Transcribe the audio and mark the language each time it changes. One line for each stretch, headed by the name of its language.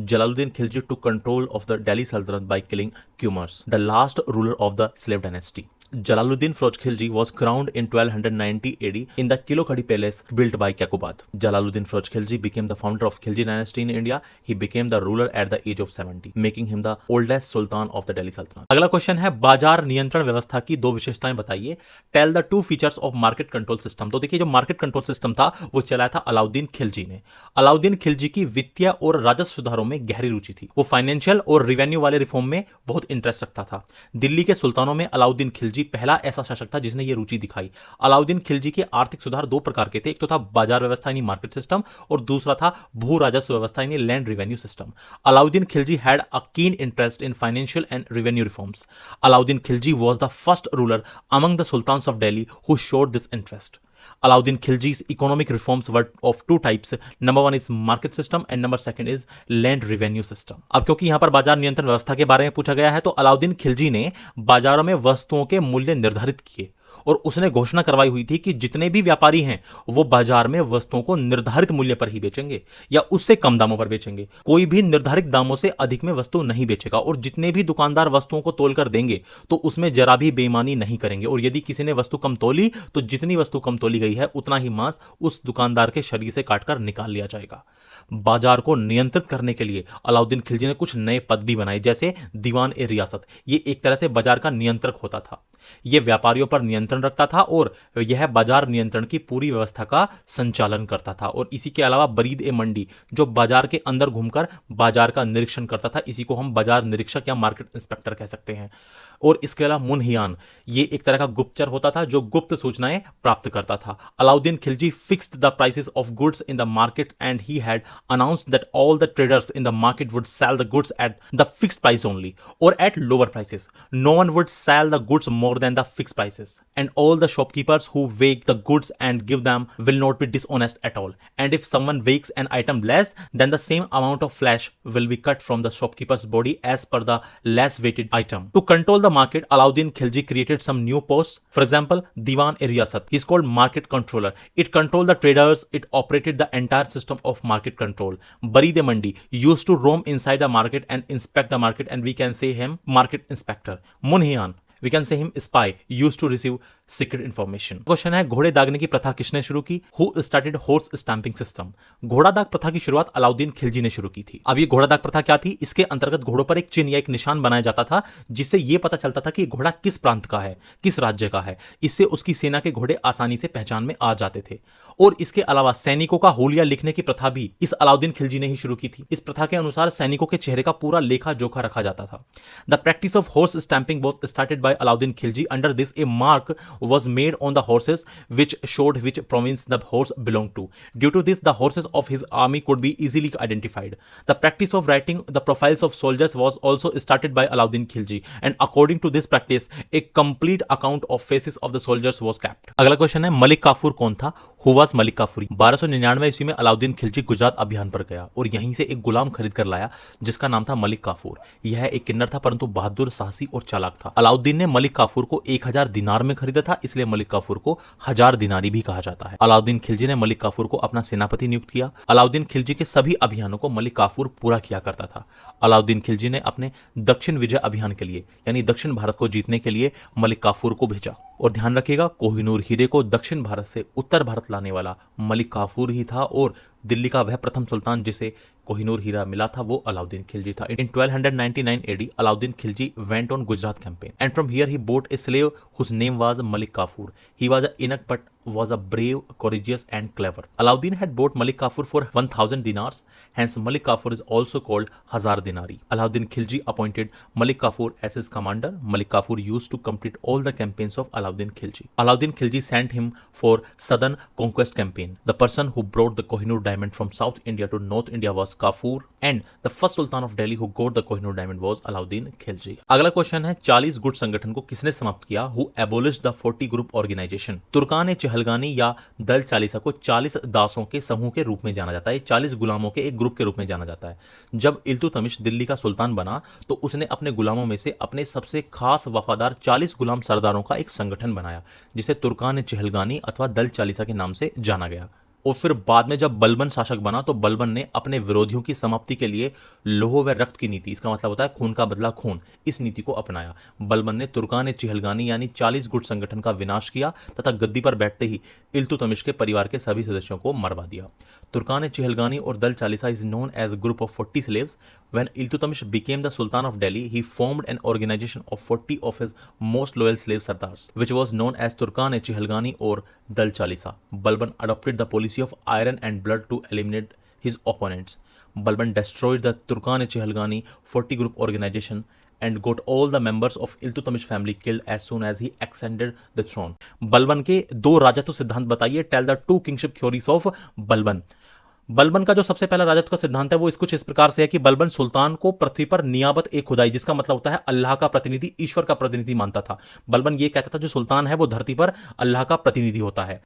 English: Jalaluddin Khilji took control of the Delhi Sultanate by killing Qumars, the last ruler of the slave dynasty. Jalaluddin Firozh Khilji was crowned in 1290 AD in the Kilokhadi Palace built by Kakubad. Jalaluddin Firozh Khilji became the founder of Khilji dynasty in India. He became the ruler at the age of 70, making him the oldest sultan of the Delhi Sultanate.
Hindi: अगला question है, बाजार नियंत्रण व्यवस्था की दो विशेषताएं बताइए।
English: Tell the two features of market control system.
Hindi: तो देखिए, जो मार्केट कंट्रोल सिस्टम था वो चलाया था अलाउद्दीन खिलजी ने। अलाउद्दीन खिलजी की वित्तीय और राजस्व सुधारों में गहरी रुचि थी। वो फाइनेंशियल और रिवेन्यू वाले रिफॉर्म में बहुत इंटरेस्ट रखता था। दिल्ली के सुल्तानों में अलाउद्दीन खिलजी पहला ऐसा शासक था जिसने ये रुचि दिखाई। अलाउद्दीन खिलजी के आर्थिक सुधार दो प्रकार के थे, एक तो था बाजार व्यवस्था यानी मार्केट सिस्टम, और दूसरा था भू राजस्व व्यवस्था यानी land revenue system.
English: Alauddin Khilji had a keen interest in financial and revenue reforms. Alauddin Khilji was the first ruler among the sultans of Delhi who showed this interest. Alauddin Khilji's economic reforms were of two types. Number one is market system and number second is land revenue system.
Hindi: अब क्योंकि यहां पर बाजार नियंत्रण व्यवस्था के बारे में पूछा गया है, तो अलाउद्दीन खिलजी ने बाजारों में वस्तुओं के मूल्य निर्धारित किए, और उसने घोषणा करवाई हुई थी कि जितने भी व्यापारी हैं वो बाजार में वस्तुओं को निर्धारित मूल्य पर ही बेचेंगे या उससे कम दामों पर बेचेंगे। कोई भी निर्धारित दामों से अधिक में वस्तु नहीं बेचेगा, और जितने भी दुकानदार वस्तुओं को तोलकर देंगे तो उसमें जरा भी बेईमानी नहीं करेंगे, और यदि किसी ने वस्तु कम तोली तो जितनी वस्तु कम तोली गई है उतना ही मांस उस दुकानदार के शरीर से काटकर निकाल लिया जाएगा। बाजार को नियंत्रित करने के लिए अलाउद्दीन खिलजी ने कुछ नए पद भी बनाए, जैसे दीवान ए रियासत। ये एक तरह से बाजार का नियंत्रक होता था। यह व्यापारियों पर नियंत्रण रखता था और यह बाजार नियंत्रण की पूरी व्यवस्था का संचालन करता था। और इसी के अलावा बरीद ए मंडी, जो बाजार के अंदर घूमकर बाजार का निरीक्षण करता था, इसी को हम बाजार निरीक्षक या मार्केट इंस्पेक्टर कह सकते हैं। और इसके अलावा मुनहियान, ये एक तरह का गुप्तचर होता था जो गुप्त सूचनाएं प्राप्त करता था।
English: Alauddin Khilji fixed the prices of goods in the market and he had announced that all the traders in the market would sell the goods at the fixed price only or at lower prices. No one would sell the goods more than the fixed prices, and all the shopkeepers who weigh the goods and give them will not be dishonest at all. And if someone weighs an item less, then the same amount of flesh will be cut from the shopkeeper's body as per the less weighted item. To control the market, Alauddin Khilji created some new posts. For example, Diwan e Riyasat. He is called market controller. It controlled the traders. It operated the entire system of market control. Bari de Mandi used to roam inside the market and inspect the market, and we can say him market inspector. Munhiyan, we can say him spy, used to receive secret information.
Hindi: Question है, घोड़े दागने की प्रथा किसने शुरू की?
English: Who started horse stamping system?
Hindi: घोड़ा दाग प्रथा की शुरुआत अलाउद्दीन खिलजी ने शुरू की थी। अब ये घोड़ा दाग प्रथा क्या थी? इसके अंतर्गत घोड़ों पर एक चिन्ह या एक निशान बनाया जाता था, जिससे यह पता चलता था कि घोड़ा किस प्रांत का है, किस राज्य का है। इससे उसकी सेना के घोड़े आसानी से पहचान में आ जाते थे। और इसके अलावा सैनिकों का होलिया लिखने की प्रथा भी इस अलाउद्दीन खिलजी ने ही शुरू की थी। इस प्रथा के अनुसार सैनिकों के चेहरे का पूरा लेखा जोखा रखा जाता था।
English: The practice of horse stamping was started by Alauddin Khilji. Under this a mark was made on the horses which showed which province the horse belonged to. Due to this, the horses of his army could be easily identified. The practice of writing the profiles of soldiers was also started by Alauddin Khilji, and according to this practice, a complete account of faces of the soldiers was kept.
Hindi: अगला question है, मलिक काफूर कौन था?
English: Who was
Hindi: Malik Kafur? 1299 ईस्वी में अलाउद्दीन खिलजी गुजरात अभियान पर गया और यहीं से एक गुलाम खरीद कर लाया जिसका नाम था मलिक काफूर। यह एक किन्नर था, परंतु बहादुर, साहसी और चालाक था। अलाउद्दीन ने मलिक काफूर को 1000 दिनार में खरीदा था, इसलिए मलिक काफूर को 1000 दिनारी भी कहा जाता है। अलाउद्दीन खिलजी ने मलिक काफूर को अपना सेनापति नियुक्त किया। अलाउद्दीन खिलजी के सभी अभियानों को मलिक काफूर पूरा किया करता था। अलाउद्दीन खिलजी ने अपने दक्षिण विजय अभियान के लिए यानी दक्षिण भारत को जीतने के लिए मलिक काफूर को भेजा। और ध्यान रखिएगा, कोहिनूर हीरे को दक्षिण भारत से उत्तर भारत लाने वाला मलिक काफूर ही था और दिल्ली का वह प्रथम सुल्तान जिसे कोहिनूर हीरा मिला था वो अलाउद्दीन खिलजी था।
English: In 1299 AD, Alauddin Khilji went on Gujarat campaign and from here he bought a slave whose name was Malik Kafur. He was an eunuch but was a brave, courageous and clever. Alauddin had bought Malik Kafur for 1000 dinars, hence Malik Kafur is also called Hazar Dinari. Alauddin Khilji appointed Malik Kafur as his commander. Malik Kafur used to complete all the campaigns of Alauddin Khilji. Alauddin Khilji sent him for southern conquest campaign. The person who brought the Kohinoor diamond from South India to North India was Kafur and the first Sultan of Delhi who got the Kohinoor diamond was Alauddin Khilji.
Hindi: अगला question है 40 गुट संगठन को किसने समाप्त किया?
English: Who abolished the 40 group organization?
Hindi: Turkan चहलगानी या दल चालीसा को 40 दासों के समूह के रूप में जाना जाता है, 40 गुलामों के एक ग्रुप के रूप में जाना जाता है। जब इल्तुतमिश दिल्ली का सुल्तान बना तो उसने अपने गुलामों में से अपने सबसे खास वफादार 40 गुलाम सरदारों का एक संगठन बनाया जिसे तुर्कान चहलगानी अथवा दल चालीसा के नाम से जाना गया। और फिर बाद में जब बलबन शासक बना तो बलबन ने अपने विरोधियों की समाप्ति के लिए लोह व रक्त की नीति, इसका मतलब होता है खून का बदला खून, इस नीति को अपनाया। बलबन ने तुर्कान चहलगानी यानी 40 गुट संगठन का विनाश किया तथा गद्दी पर बैठते ही इल्तुतमिश के परिवार के सभी सदस्यों को मरवा दिया।
English: तुर्कान चहलगानी और Dal Chalisa is known as group of 40 slaves. When Iltutmish became the Sultan of Delhi, he formed an organization of 40 of his most loyal slave sardars, which was known as Turkan Chehilgani or Dal Chalisa. Balban adopted the policy of iron and blood to eliminate his opponents. Balban destroyed the Turkan Chehilgani 40 group organization and got all the members of Iltutmish family killed as soon as he ascended the throne.
Hindi: Balban के दो राजत्व सिद्धांत बताइए।
English: Tell the 2 kingship theories of Balban.
Hindi: Balban का जो सबसे पहला राजत्व का सिद्धांत है वो कुछ इस प्रकार से है कि बलबन सुल्तान को पृथ्वी पर नियाबत ए खुदाई, जिसका मतलब होता है अल्लाह का प्रतिनिधि, ईश्वर का प्रतिनिधि मानता था। बलबन ये कहता था जो सुल्तान है वो धरती पर अल्लाह का प्रतिनिधि होता है।